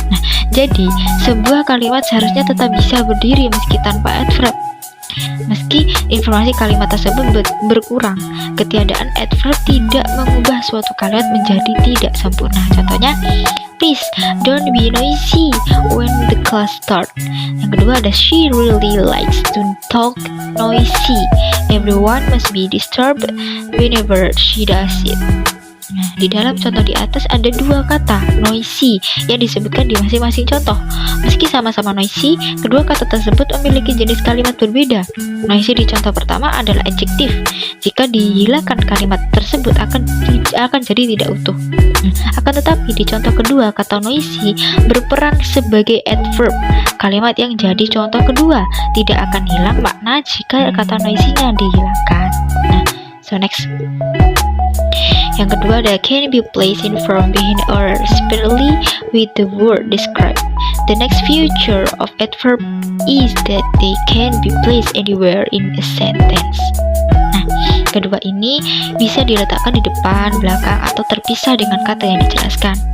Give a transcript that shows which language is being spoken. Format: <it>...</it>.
<id>Nah, jadi sebuah kalimat seharusnya tetap bisa berdiri meski tanpa adverb. Meski informasi kalimat tersebut berkurang, ketiadaan adverb tidak mengubah suatu kalimat menjadi tidak sempurna. Contohnya,</id> <en>please don't be noisy when the class start.</en> <id>Yang kedua ada</id> <en>she really likes to talk noisy. Everyone must be disturbed whenever she does it.</en> <id>Nah, di dalam contoh di atas ada dua kata noisy yang disebutkan di masing-masing contoh. Meski sama-sama noisy, kedua kata tersebut memiliki jenis kalimat berbeda. Noisy di contoh pertama adalah adjektif. Jika dihilangkan kalimat tersebut akan jadi tidak utuh. Akan tetapi di contoh kedua kata noisy berperan sebagai adverb. Kalimat yang jadi contoh kedua tidak akan hilang makna jika kata noisy-nya dihilangkan.</id> <en>Nah, so next.</en> <id>Yang kedua ada</id> <en>can be placed in front, behind, or separately with the word described. The next feature of adverb is that they can be placed anywhere in a sentence.</en> <id>Nah, kedua ini bisa diletakkan di depan, belakang, atau terpisah dengan kata yang dijelaskan.</id>